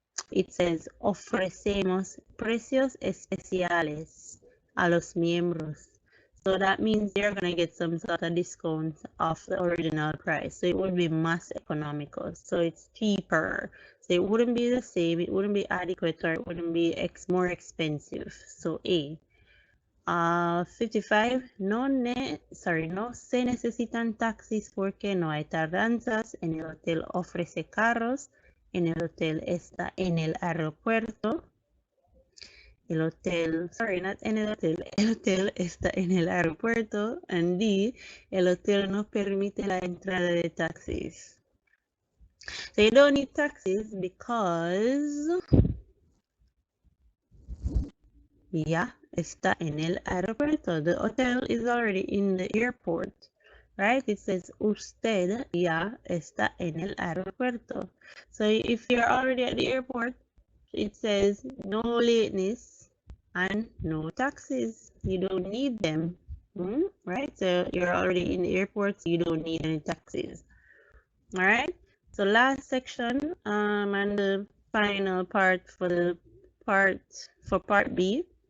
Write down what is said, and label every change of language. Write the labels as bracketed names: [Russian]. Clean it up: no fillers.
[English] It says, [Spanish] ofrecemos precios especiales a los miembros. [English] So that means they're going to get some sort of discount off the original price. So it would be [Spanish] más económicos. [English] So it's cheaper. So it wouldn't be the same. It wouldn't be adequate, or it wouldn't be more expensive. So A. 55. [Spanish] No se necesitan taxis porque no hay tardanzas. En el hotel ofrece carros. En el hotel está en el aeropuerto. El hotel, not en el hotel está en el aeropuerto. And D, el hotel no permite la entrada de taxis. [English] So you don't need taxis because [Spanish] ya está en el aeropuerto. [English] The hotel is already in the airport, right? It says [Spanish] usted ya está en el aeropuerto. [English] So if you're already at the airport, it says no lateness and no taxis. You don't need them, right? So you're already in the airport, so you don't need any taxis. All right. So last section, and the final part for part B.